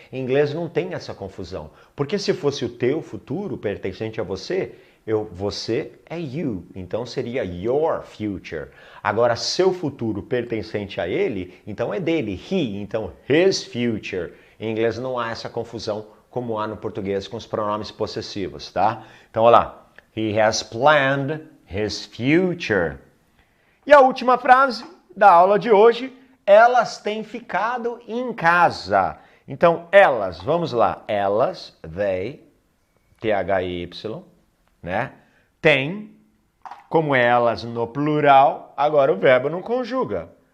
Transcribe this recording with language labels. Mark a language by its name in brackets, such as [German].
[Portuguese] Em inglês não tem essa confusão. Porque se fosse o teu futuro pertencente a você, você é you, então seria [English] your future. [Portuguese] Agora, seu futuro pertencente a ele, então é dele, he, então [English] his future. [Portuguese] Em inglês não há essa confusão como há no português com os pronomes possessivos, tá? Então, olha lá. [English] He has planned his future. [Portuguese] E a última frase da aula de hoje, elas têm ficado em casa. Então, elas, vamos lá. Elas, they, T-H-Y, né? Tem, como elas no plural, agora o verbo não conjuga.